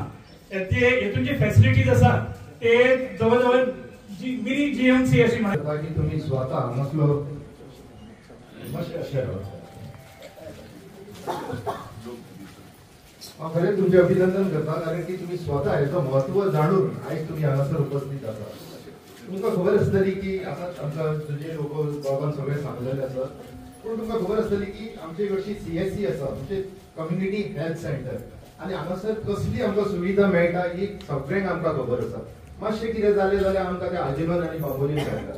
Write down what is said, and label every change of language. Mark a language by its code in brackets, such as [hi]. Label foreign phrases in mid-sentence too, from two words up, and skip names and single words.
[mr] हेतून जे फॅसिलिटीज असतात ते जवळजवळ मिनी जीएमसी अशी म्हणतात [kok] की तुम्ही स्वतः नसलो खरें तुमचे अभिनंदन करता कारण की तुम्ही स्वतः हेचं महत्व जाणून आज तुम्ही हांगासर उपस्थित आसा. तुमकां खबर आसतली की आता आमकां तुजे लोक बाबान सगळे सांगलेले आसात. पूण तुमकां खबर आसतली की आमची कडची CSC आसा म्हणजे [en] community health center [kok] आणि हांगासर कसली आमकां सुविधा मेळटा ही सगळ्यांक आमकां खबर आसा. मातशें कितें जालें जाल्यार आमकां ते आजिवन आनी बाबोलीन मेळटा.